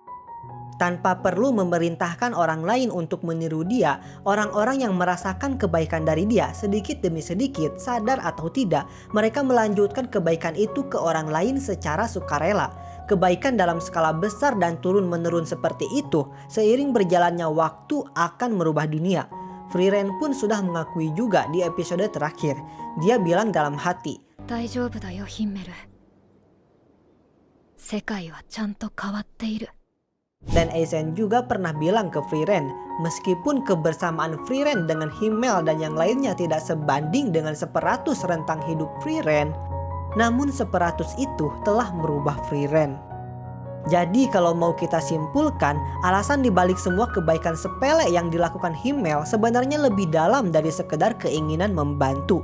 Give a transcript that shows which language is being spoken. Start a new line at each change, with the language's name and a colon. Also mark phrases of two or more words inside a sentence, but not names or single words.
Indonesian: Tanpa perlu memerintahkan orang lain untuk meniru dia, orang-orang yang merasakan kebaikan dari dia sedikit demi sedikit, sadar atau tidak, mereka melanjutkan kebaikan itu ke orang lain secara sukarela. Kebaikan dalam skala besar dan turun-menurun seperti itu, seiring berjalannya waktu akan merubah dunia. Frieren pun sudah mengakui juga di episode terakhir. Dia bilang dalam hati,
Japanese: 大丈夫だよヒンメル。世界はちゃんと変わっている。
Indonesian: Dan Eisen juga pernah bilang ke Frieren, meskipun kebersamaan Frieren dengan Himmel dan yang lainnya tidak sebanding dengan 100 rentang hidup Frieren, namun 100 itu telah merubah Frieren. Jadi kalau mau kita simpulkan, alasan dibalik semua kebaikan sepele yang dilakukan Himmel sebenarnya lebih dalam dari sekedar keinginan membantu.